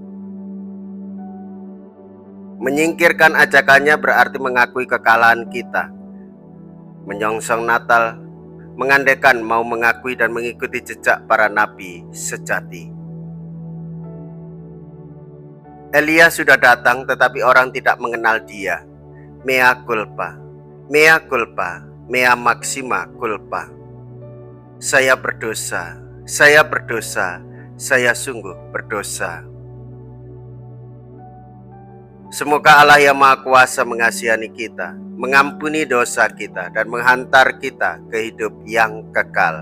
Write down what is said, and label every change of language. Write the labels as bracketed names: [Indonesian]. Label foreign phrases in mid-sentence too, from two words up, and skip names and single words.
[Indonesian] Menyingkirkan ajakannya berarti mengakui kekalahan kita. Menyongsong Natal, mengandaikan mau mengakui dan mengikuti jejak para nabi sejati. Elia sudah datang tetapi orang tidak mengenal dia. [Latin] Mea culpa, mea culpa, mea maxima culpa. [Indonesian] Saya berdosa, saya berdosa, saya sungguh berdosa. Semoga Allah yang Maha Kuasa mengasihani kita, mengampuni dosa kita, dan menghantar kita ke hidup yang kekal.